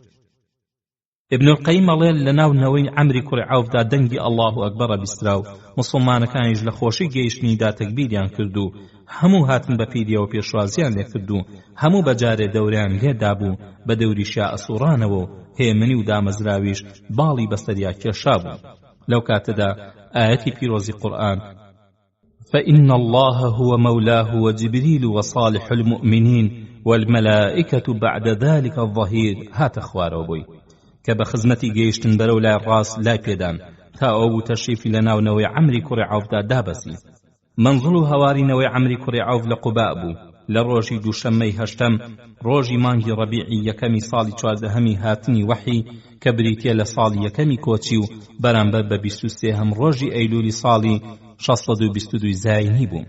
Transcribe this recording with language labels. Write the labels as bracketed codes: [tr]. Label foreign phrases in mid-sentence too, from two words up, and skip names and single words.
[ckb] ابن القیم ئەڵێ لە ناونەوەی عەمری کوڕی عەوفدا دەنگی [ar] ئەڵڵاهو ئەکبەرە [ckb] بیسترا و مسلمانەکانیش لە خۆشی گەیشتنیدا تەکبیریان کرد و هەموو هاتن بە پیریەوە پێشوازیان لێ کرد و هەموو بەجارێ دەوریان لێدا بوو بە دەوریشیا ئەسوڕانەوە و هێمنی و دامەزراویش باڵی بەسەریا کێشا بوو. لەو کاتەدا ئاەتی پیرۆزی قورئان [ar] فإن الله هو مولاه وجبريل وصالح المؤمنين والملائكة بعد ذلك الظهير [ckb] هات خوارەوە بووی کە بە خزمەتی گەیشتن بەرەو لای ڕاست لای پێدان تا ئەو بوو تەشریفی لە ناونەوەی عەمری کوڕی عەوفدا دابەسی. منزڵ و هەوارینەوەی عەمری کوڕی عەوف لە قوباء بوو لە ڕۆژی دووشەممەی هەشتەم ڕۆژی مانگی ڕەبیعی یەکەمی ساڵی 14هەمی هاتنی وەحی کە بریتیە لە ساڵی یەکەمی کۆچی و بەرامبەر بە 23هەم ڕۆژی ئەیلولی ساڵی 622 زاینی بوو.